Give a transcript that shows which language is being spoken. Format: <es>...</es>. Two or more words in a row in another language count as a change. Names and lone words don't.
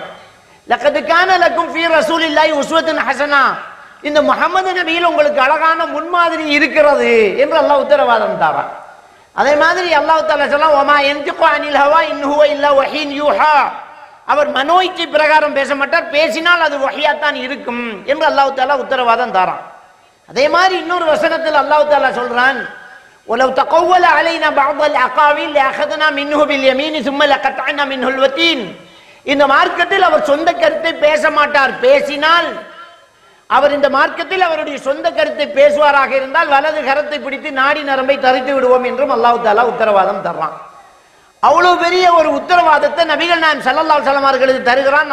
<ar>لقد كان لكم في رسول الله أسوة حسنة,</ar> <ta>இந்த முஹம்மது நபியில் உங்களுக்கு அழகான முன்மாதிரி இருக்கிறது என்று அல்லாஹ் உத்தரவாதம் தரான். அதே மாதிரி</ta> <ar>الله تعالى</ar> <ta>சொல்றான்,</ta> <ar>وما ينطق عن الهوى إن هو إلا وحي يوحى,</ar> <ta>அவர் மனோய்ச்சி பிரகாரம் பேச மாட்டார், பேசினால் அது வஹியாத்தான் இருக்கும் என்று</ta> <ar>الله تعالى</ar> <ta>உத்தரவாதம் தரான். அதே மாதிரி இன்னொரு வசனத்தில்</ta> <ar>الله تعالى</ar> <ta>சொல்றான்,</ta> <ar>وَلَوْ تَقَوَّلَ عَلَيْنَا بَعْضَ الْأَقَاوِيلِ لَأَخَذْنَا مِنْهُ بِالْيَمِينِ ثُمَّ لَقَطَعْنَا مِنْهُ الْوَتِينَ,</ar> <ta>இந்த மார்க்கத்தில் அவர் சொந்த கருத்தை பேச மாட்டார், பேசினால் அவர் இந்த மார்க்கத்தில் அவருடைய சொந்த கருத்தை பேசுவாராக இருந்தால் வலது கரத்தை பிடித்து நாடி நரம்பை தரித்து விடுவோம் என்றும்</ta> <ar>الله تعالى</ar> <ta>உத்தரவாதம் தர்றான். அவ்வளவு பெரிய ஒரு உத்தரவாதத்தை நபிகள் நாயகம்</ta> <ar>صلى الله عليه وسلم</ar> <ta>அவர்களுக்கு தருகிறான்.</ta>